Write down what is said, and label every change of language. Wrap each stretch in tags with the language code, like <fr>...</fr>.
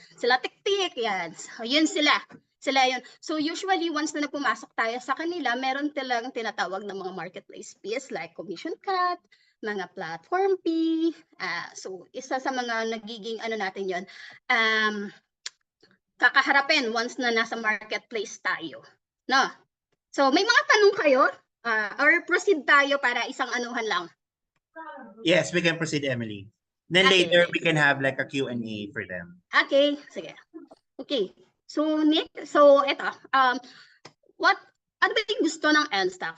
<tl>Sila TikTik, yan. So yun sila. Sila yun. So usually once na pumasok tayo sa kanila, meron silang tinatawag na mga marketplace fees like commission cut, mga platform fee. So isa sa mga nagiging natin yon, kakaharapin once na nasa marketplace tayo. No? So may mga tanong kayo or proceed tayo para isang anuhan lang.</tl> <en>Yes, we can proceed, Emily. Then Okay, later, okay. we can have like a Q&A for them. Okay, sige. Okay.</en> <tl>So Nick, so ito, ano ba yung gusto ng NSTAC?</tl>